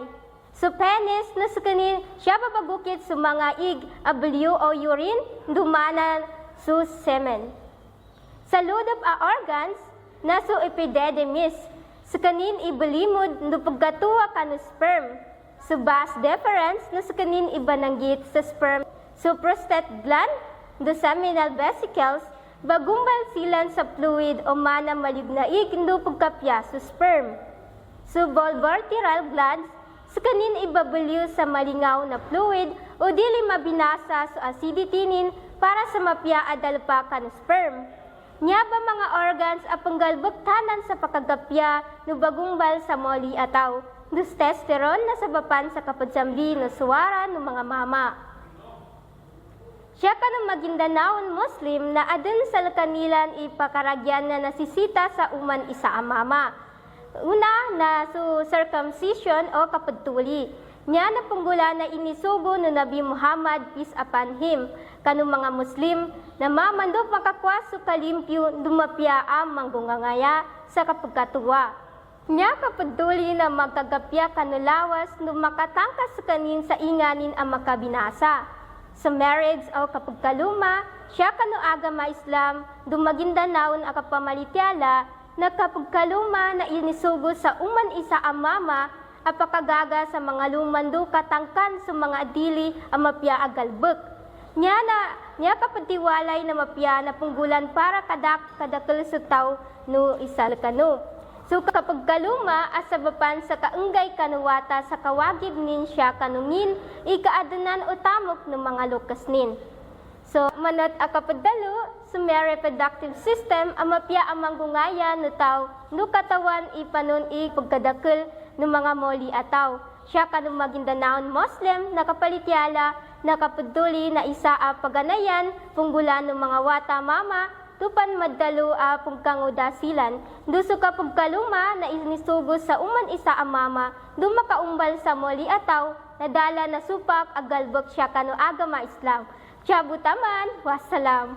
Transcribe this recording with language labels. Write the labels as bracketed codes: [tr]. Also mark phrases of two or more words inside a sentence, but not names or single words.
[mdh] So penis na sa kanin siya babagukit sa mga ig, abulyo o urine, dumana sa semen. Sa ludop a organs, na sa epididymis, sa kanin ibalimod no pagkatuwa ka no sperm. Sa [en] vas deferens, [mdh] na sa kanin ibananggit sa sperm. So [en] prostate gland, the seminal vesicles, [mdh] bagumbal silan sa fluid o mana malignaig no pagkapya sa sperm. So [en] vulvartiral glands, [mdh] sa kanin ibabulyo sa malingaw na fluid o dili mabinasa sa acidity nin para sa mapya adalpa ka ng sperm. Nya ba mga organs apanggalbuktanan sa pakagapya no bagumbal sa moli ataw, dus testosterone na sabapan sa kapadsambi no suwara no mga mama. Siya ka ng Maguindanaon Muslim na adun sa kanilan ipakaragyan na nasisita sa uman isa a mama. Una na su circumcision o kapagtuli. Niya na punggula na inisugo no Nabi Muhammad, [en] peace upon him, [mdh] kanong mga Muslim na mamando makakwaso kalimpyo dumapya ang manggungangaya sa kapagkatuwa. Niya kapagtuli na magkagapya kanulawas no makatangkas sa kanin sa inganin ang makabinasa. Sa marriage o kapagkaluma, siya kano agama Islam dumagindanaon ang kapamalityala na kapagkaluma na inisugo sa uman isa ang mama apakagaga sa mga lumando katangkan sa mga dili ang mapya agalbek. Niya kapatiwalay na mapya na punggulan para kadakil sa tao no isal kano. So kapagkaluma asabapan sa kaunggay kanuwata sa kawagib nin siya kanungin ikaadanan o tamok ng mga lukas nin. So, manat akapadalo, sa [en] male reproductive system, [mdh] ang mapya ang manggungaya no tao, no katawan ipanon pagkadakil ng mga moli ataw. Siya ka ng Maguindanaon Muslim, nakapalityala, nakapaduli na isa a paganayan, punggulan ng mga wata mama, tupan madalo a pungkangudasilan, duso ka pagkaluma na inisugo sa uman isa a mama, dumakaumbal sa moli ataw, nadala na supak agalbok siya kano agama Islam. Jabutaman, wassalam.